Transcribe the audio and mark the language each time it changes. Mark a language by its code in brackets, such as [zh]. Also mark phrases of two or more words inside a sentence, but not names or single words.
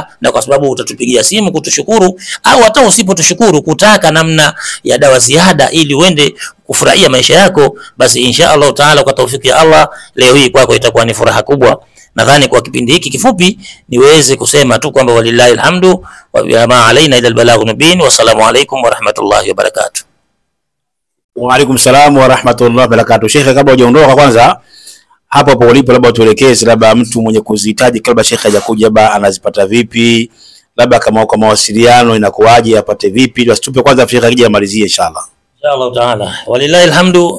[sw] Na kwa sababu utatupigia simu kutushukuru, au hata usipotushukuru kutaka namna ya dawa ziada ili uende kufurahia maisha yako, basi [ar] إن شاء الله تعالى [sw] kwa taufiki ya Allah leo hii kwako itakuwa ni furaha kubwa. Nadhani kwa kipindi hiki kifupi niweze kusema tu kwamba [ar] ولله الحمد وما علينا إلا البلاغ المبين. والسلام عليكم ورحمة الله وبركاته. وعليكم السلام ورحمة الله وبركاته. [sw] Sheikh, kabla hujaondoka, kwanza hapo hapo ulipo, labda tuelekeze, labda mtu mwenye kuzihitaji kabla Sheikh hajakuja, labda anazipata vipi, labda kama kwa mawasiliano inakuaje, apate vipi? Tupe kwanza Sheikh akija amalizie inshallah. [ar] إن شاء الله تعالى. ولله الحمد.